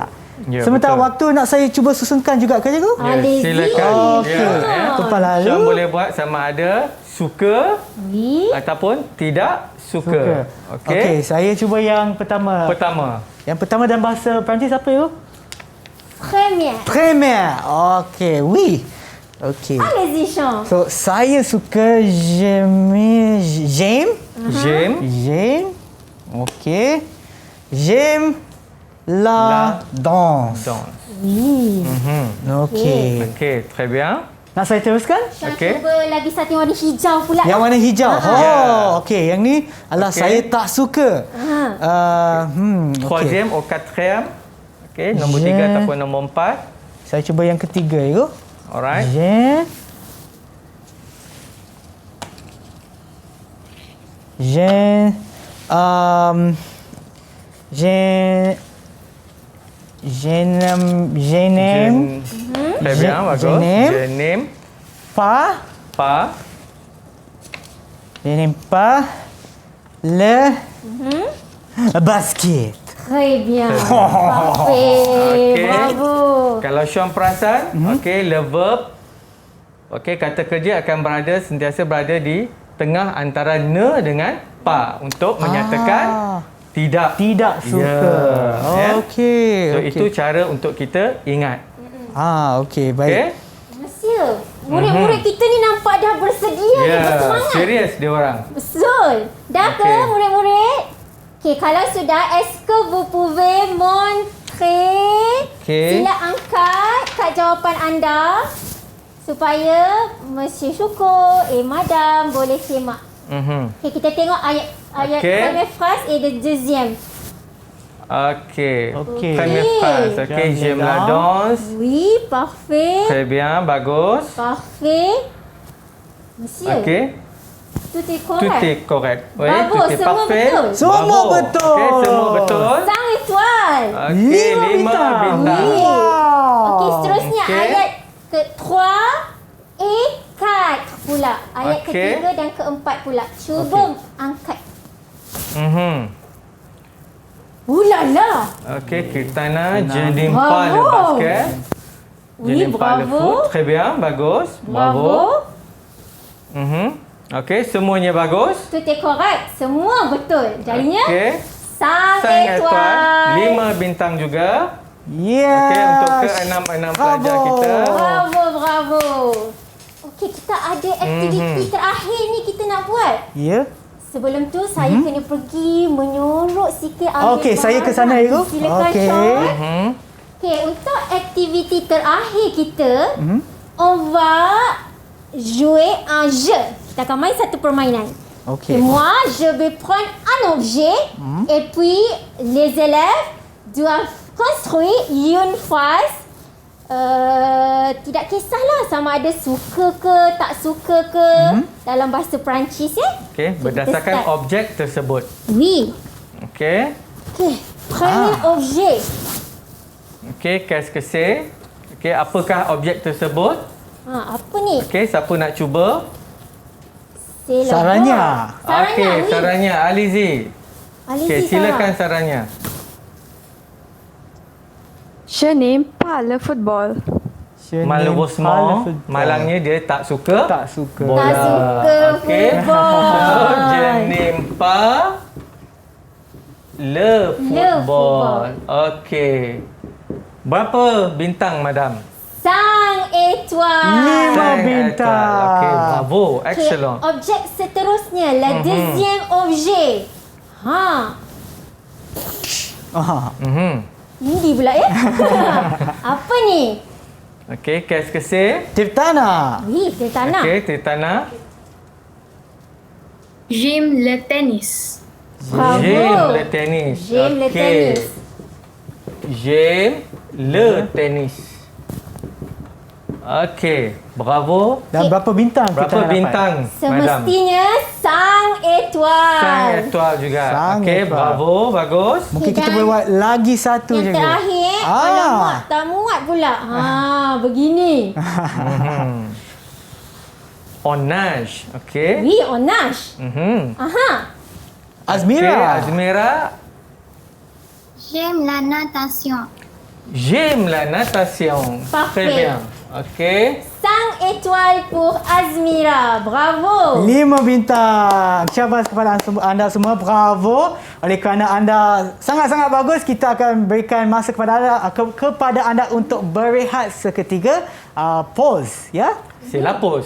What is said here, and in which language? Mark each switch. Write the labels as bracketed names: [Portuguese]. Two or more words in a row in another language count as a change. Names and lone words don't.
[Malay] Ya, Sementara betul. waktu nak saya cuba susunkan juga ke cikgu? Ya, Lazy. silakan. Okey. Ya. Tempat lalu. Syam boleh buat sama ada suka Oui. ataupun tidak suka. Okey. Okey, saya cuba yang pertama. Yang pertama dalam bahasa Perancis apa itu? Première. Premier. Okey, oui. Okey. [French] Allez-y, Sean. [Malay] So, saya suka j'aime. Okey. [French] J'aime la danse. Danse. Oui. Okey. Okey, très bien. [Malay] Nak saya teruskan? Sean Okey. cuba lagi satu yang warna hijau pula. Yang warna hijau. Ya. Okey, yang ni adalah Okey. saya tak suka. Okey. [French] Troisième au quatrième. [Malay] Okey, nombor 3 Je- ataupun nombor 4. Saya cuba yang ketiga itu. Alright. [French] Je n'aime Très bien, bagus. je n'aime Je n'aime pas le basket. Très bien. Parfait. Okey. Bravo. [Malay] Kalau Syam perasan, okey, [French] le verb, [Malay] okey, kata kerja akan sentiasa berada di tengah antara ne dengan pa untuk menyatakan tidak. Tidak suka. Ya. Okey. So okey. itu cara untuk kita ingat. Okey, baik. Okey? Monsieur, murid-murid kita ni nampak dah bersedia ni, Ya, bersemangat. serius dia orang. Betul. Dah ke Okey. murid-murid? Okey, kalau sudah, [French] est-ce que vous pouvez montrer? Okey. [Malay] Sila angkat kad jawapan anda supaya Monsieur Syukur, Madam boleh simak. Okey, kita tengok ayat Okey. [French] première phrase et le deuxième. Okey. Okey. Première phrase. Okey, j'aime la danse. Oui, parfait. Très bien, bagus. Parfait. Monsieur, Okey. tout est Tout correct. est correct. Oui, Bravo, tout est [Malay] semua parfait. betul. Semua Bravo. betul. Okey, semua betul. 5 étoiles. Okey, 5 bintang. Oui. Okey, seterusnya Okey. ayat ke-3 et 4 pula. Ayat Okey. ketiga dan keempat pula. Cuba angkat. Ulala. Okey, [French] Kirtana, je n'aime pas le Bravo. basket. Je Oui, n'aime pas le bravo. foot. Très bien, bagus. Bravo. [Malay] Okey, semuanya bagus. [French] Tout est correct. [Malay] Semua betul. Jadinya Okey. 5 5 étoiles. étoiles. 5 bintang juga. Yes. Okey, untuk ke-6 pelajar Bravo. kita. Bravo, bravo. Okey, kita ada aktiviti terakhir ni kita nak buat. Ya. Sebelum tu saya kena pergi menyuruh sikit ambil Okey, saya ke sana, bahan. Ibu. Silakan Okey. Sean. Okey, untuk aktiviti terakhir kita, [French] on va jouer un jeu. [Malay] Kita akan main satu permainan. Okey. [French] Et moi, je vais prendre un objet et puis les élèves doivent construire une phrase. [Malay] Tidak kisahlah sama ada suka ke tak suka ke dalam bahasa Perancis ya. Okey, berdasarkan start. objek tersebut. Oui. Okey. Okey, [French] premier objet. Okey, qu'est-ce que c'est? [Malay] Okey, apakah objek tersebut? Apa ni? Okey, siapa nak cuba? [French] C'est la [Malay] Sarannya. [French] voix. Sarannya, Okey, oui. [Malay] sarannya Alizi. Alizi, Okey, silakan Sarah. sarannya. [French] Je n'aime pas le football. Malheureusement, [Malay] malangnya dia tak suka. Tak suka. bola. Tak suka Okey. football. [French] Je n'aime pas le football. [Malay] Okey. Berapa bintang, madam? 5 étoiles. 5 bintang. Okey, bravo. Okey, Excellent. objek seterusnya, [French] le deuxième objet. [Malay] Hindi pula ya. Apa ni? Okey, [French] qu'est-ce que c'est? Tirtana. Oui, c'est tanah. Okey, Titana. J'aime le tennis. Bravo. J'aime le tennis. J'aime le tennis. J'aime le tennis. Okey, bravo. [Malay] Dan berapa bintang kita Berapa nak dapat? bintang, madam? Semestinya [French] sang étoile. Sang étoile juga. Sang Okey, étoile. bravo, [Malay] bagus. Mungkin kita Dan boleh buat lagi satu Yang je. terakhir, alamak, tak muat pula. Begini. [French] Onage. Okey. Oui, on nage. Aha. Azmira. Okey, Azmira. J'aime la natation. J'aime la natation. Parfait. Très bien. Okey. Sang étoile pour Azmira. Bravo. [Malay] 5 bintang. Syabas kepada anda semua. Bravo. Oleh kerana anda sangat-sangat bagus, kita akan berikan masa kepada anda untuk berehat seketika. Pause, ya. Sila pause.